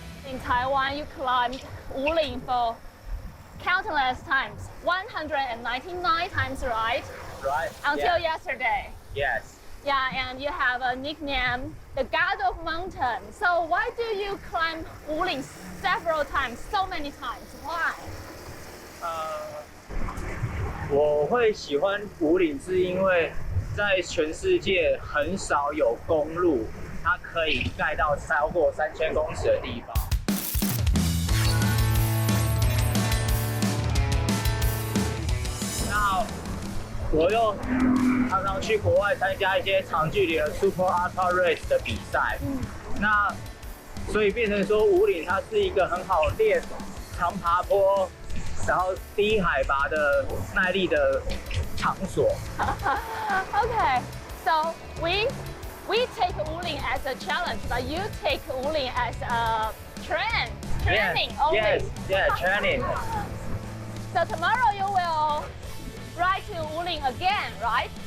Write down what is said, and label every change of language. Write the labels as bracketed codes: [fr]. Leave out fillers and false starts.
[en] In Taiwan, you climbed Wuling for countless times, 199 times, right? Right. Until yesterday. Yes. Yeah, and you have a nickname, the God of Mountain. So why do you climb Wuling several times, so many times? Why? [zh] 我会喜欢武岭，是因为在全世界很少有公路，它可以盖到超过3000公尺的地方。那我又常常去国外参加一些长距离的 Super Ultra Race 的比赛，那所以变成说武岭它是一个很好练长爬坡，然后低海拔的耐力的场所。 [en] Okay, so we take Wuling as a challenge, but you take Wuling as a training only. Yes, yeah, training. So tomorrow you will ride to Wuling again, right?